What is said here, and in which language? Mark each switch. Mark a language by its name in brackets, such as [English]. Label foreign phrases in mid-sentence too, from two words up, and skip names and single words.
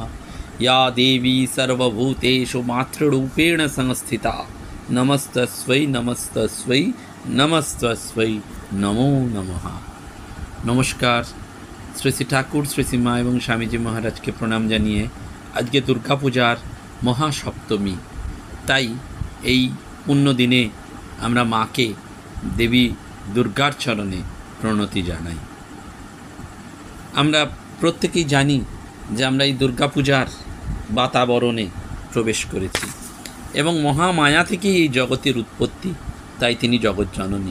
[Sanskrit] या देवी सर्वभूतेषु मातृरूपेण संस्थिता नमस्तस्यै नमस्तस्यै नमस्तस्यै नमो नमः। [Bangla] নমস্কার। শ্রী শ্রী ঠাকুর শ্রী শ্রী মা এবং স্বামীজী মহারাজ কে প্রণাম জানিয়ে আজ কে দুর্গা পূজার মহাসপ্তমী, তাই এই পুণ্য দিনে আমরা মাকে দেবী দুর্গার চরণে প্রণতি জানাই। আমরা প্রত্যেকেই জানি যে আমরা এই দুর্গা পূজার বাতাবরণে প্রবেশ করেছি এবং মহামায়া থেকেই এই জগতের উৎপত্তি, তাই তিনি জগৎজননী।